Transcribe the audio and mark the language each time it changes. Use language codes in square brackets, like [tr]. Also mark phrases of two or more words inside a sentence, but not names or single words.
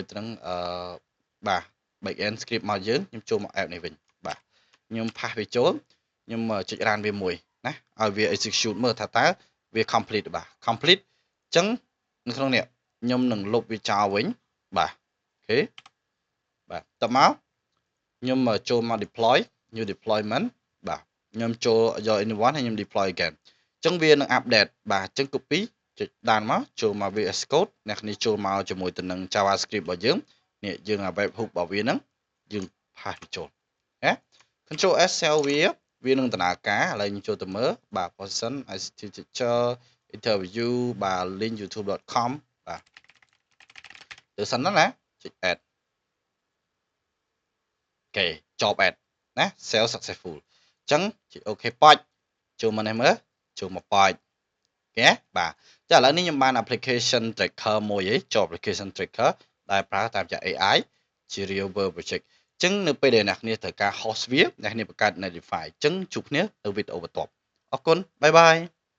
[km] នឹងបាទ [en] backend script [km] មកយើងខ្ញុំចូលមក app នេះវិញបាទខ្ញុំផាសវាចូលខ្ញុំចុច run វាមួយណាឲ្យវា execute មើលថាតើវា complete បាទ complete អញ្ចឹងនៅក្នុងនេះខ្ញុំនឹងលុបវាចោលវិញបាទអូខេបាទតមកខ្ញុំចូលមក [en] deploy new deployment [km] បាទខ្ញុំចូលយក anyone ហើយខ្ញុំ [en] deploy again [km] អញ្ចឹងវានឹង update បាទអញ្ចឹង copy ចុចដានមកចូលមក VS Code អ្នកនេះចូលមកជាមួយទៅនឹង JavaScript របស់យើងនេះយើង [en] web hook [km] របស់វាហ្នឹងយើងផាសវាចូលណា [en] Control S cell [km] វានឹងដំណើរការឥឡូវយើងចូលទៅមើលបាទ [en] position ICT teacher interview [km] បាទ [en] link youtube.com [km] បាទទៅសិនណាចុច add អូខេចប់ add ណា [en] sell successful [km] អញ្ចឹងចុច OK ប៉ាច់ចូលមកនេះមើលចូលមកប៉ាច់អូខេបាទចាឥឡូវនេះខ្ញុំបាន [en] application tracker [km] មួយឯងចូល [en] application tracker [km] ដែលប្រើតាមរយៈ AI ជា [en] real world project [km] អញ្ចឹងនៅពេលដែលអ្នកគ្នាត្រូវការ host វាអ្នកគ្នាបង្កើត Netlify អញ្ចឹងជួបគ្នានៅវីដេអូបន្ទាប់អរគុណបាយបាយ